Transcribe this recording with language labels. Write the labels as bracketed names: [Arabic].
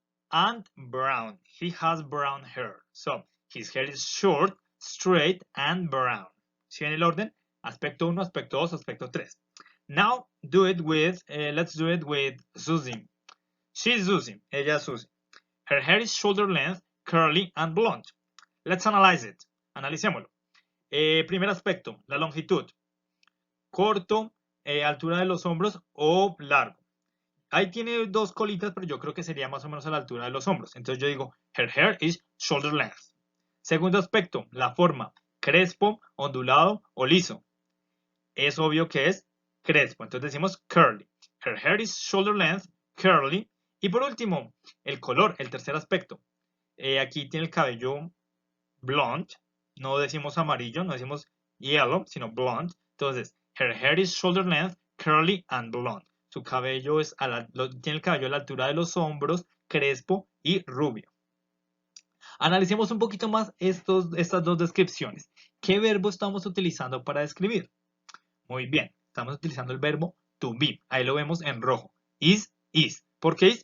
[English] And brown. He has brown hair. So, his hair is short, straight, and brown. [Spanish] ¿Sí ven el orden? Aspecto 1, aspecto 2, aspecto 3. [English] Now, let's do it with Susie. She's Susie. [Spanish] Ella es Susie. [English] Her hair is shoulder length, curly, and blonde. Let's analyze it. [Spanish] Analicémoslo. Primer aspecto, la longitud. Corto, altura de los hombros o largo. Ahí tiene dos colitas, pero yo creo que sería más o menos a la altura de los hombros. Entonces yo digo, [English] her hair is shoulder length. [Spanish] Segundo aspecto, la forma. Crespo, ondulado o liso. Es obvio que es crespo. Entonces decimos curly. [English] Her hair is shoulder length, curly. [Spanish] Y por último, el color, el tercer aspecto. Aquí tiene el cabello blonde. No decimos amarillo, no decimos yellow, sino blonde. [English] Entonces, her hair is shoulder length, curly and blonde. [Spanish] Su cabello tiene el cabello a la altura de los hombros, crespo y rubio. Analicemos un poquito más estas dos descripciones. ¿Qué verbo estamos utilizando para describir? Muy bien, estamos utilizando el verbo to be. Ahí lo vemos en rojo. Is. ¿Por qué is?